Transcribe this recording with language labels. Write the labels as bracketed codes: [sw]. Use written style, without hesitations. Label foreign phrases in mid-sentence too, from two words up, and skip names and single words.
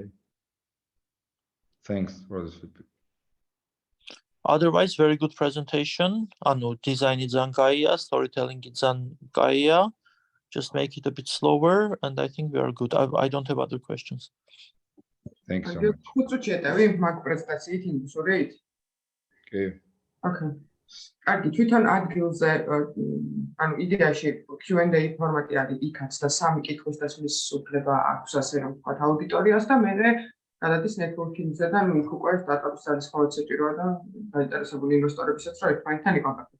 [en] Thanks for this feedback. Otherwise, very good presentation. Design is Gaia, storytelling is Gaia. Just make it a bit slower, and I think we are good. I don't have other questions. Thanks so much. Okay. Okay. [ka] კარგი, თვითონ ადგილზე, ანუ იდეაში Q&A ფორმატი არის იქაც და 3 კითხვის დასმის უფლება აქვს, ასე რომ ვთქვათ, აუდიტორიას და მერე გადადის networking-ზე და იქ უკვე სტარტაპის არის ხოლმე საჭიროა და დაინტერესებული ინვესტორებისაც რომ ერთმანეთთან იკონტაქტებენ.